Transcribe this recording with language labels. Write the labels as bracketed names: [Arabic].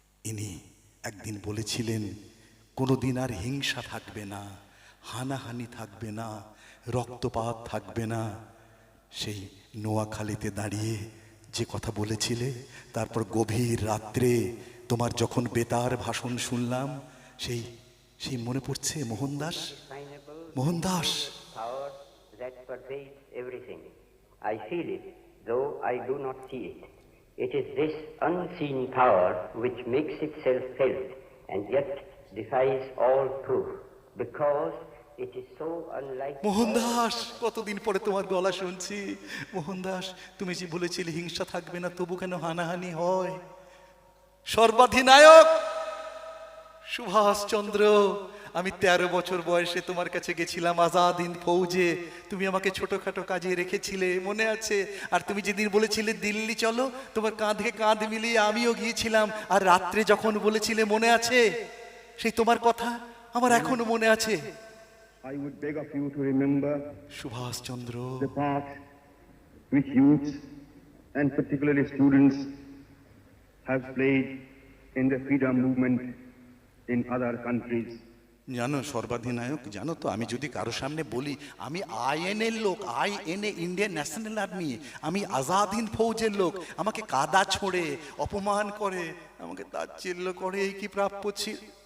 [Bangla] ইনি একদিন বলেছিলেন কোনোদিন আর হিংসা থাকবে না, হানাহানি থাকবে না, রক্তপাত থাকবে না। সেই নোয়াখালীতে দাঁড়িয়ে যে কথা বলেছিলে, তারপর গভীর রাত্রে তোমার যখন বেতার ভাষণ শুনলাম, সেই মনে পড়ছে Mohandas, Mohandas. [English] Power that pervades everything. I feel it, though I do not see it. It is this unseen power which makes itself felt and yet defies all proof, because it is so unlike. [Bangla] Mohandas, কতদিন পরে তোমার গলা শুনছি। মোহনদাস, তুমি যে বলেছিলে হিংসা থাকবে না, তবু কেন হানাহানি হয়? সর্বাধিনায়ক সুভাষচন্দ্র, আমি 13 বছর বয়সে তোমার কাছে গেছিলাম আজাদ হিন্দ ফৌজে। তুমি আমাকে ছোটখাটো কাজে রেখেছিলে, মনে আছে? আর তুমি যেদিন বলেছিলে দিল্লি চলো, তোমার কাঁধে কাঁধ মিলিয়ে আমিও গিয়েছিলাম। আর রাত্রে যখন বলেছিলে, মনে আছে? সেই তোমার কথা আমার এখনো মনে আছে। [English] I would beg of you to remember [Bangla] Subhash Chandra, [English] the part which youths and particularly students have played in the freedom movement in other countries. [Bangla] জানো সর্বাধিনায়ক, জানো তো, আমি যদি কারো সামনে বলি আমি আইএনএর লোক, আইএনএ ইন্ডিয়ান ন্যাশনাল আর্মি, আমি আজাদ হিন্দ ফৌজের লোক, আমাকে কাদা ছোড়ে, অপমান করে, আমাকে তাচ্ছিল্য করে, এই কি প্রাপ্য ছিল?